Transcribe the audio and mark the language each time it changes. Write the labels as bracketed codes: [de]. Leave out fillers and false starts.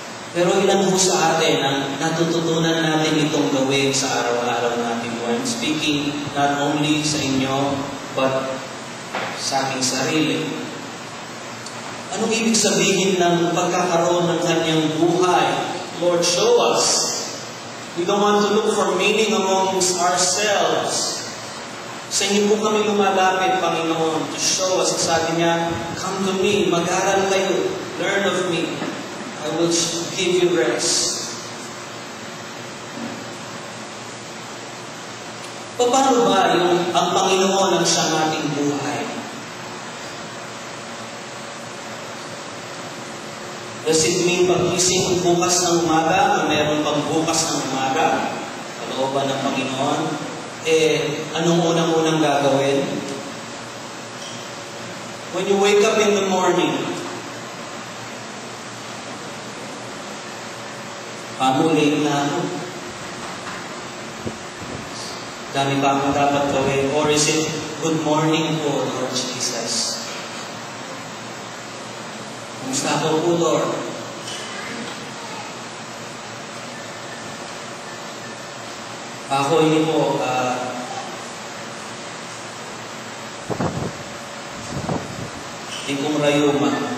[tl] Pero ilan po sa atin ang natututunan natin itong gawin sa araw-araw natin. [en] I'm speaking not only [tl] sa inyo, [en] but [tl] sa aking sarili. Anong ibig sabihin ng pagkakaroon ng kanyang buhay? [en] Lord, show us. We don't want to look for meaning amongst ourselves. [tl] Sa inyo po kami lumalapit, Panginoon, [en] to show us. [tl] Sabi niya, [en] come to me, [tl] mag-aral kayo, [en] learn of me. I will give you rest. [tl] Paano ba ang Panginoon ang siyang ating buhay? [en] Does it mean [tl] pag-isip bukas ng umaga, mayroon pang bukas ng umaga, kalooban ng Panginoon, anong unang-unang gagawin? [en] When you wake up in the morning, late [tl] na ako. Dami pa akong dapat gawin. [en] Or is it, good morning [tl] po, [en] Lord Jesus. [tl] Kumusta po po, Lord? Ako hindi po, hindi kong rayuma.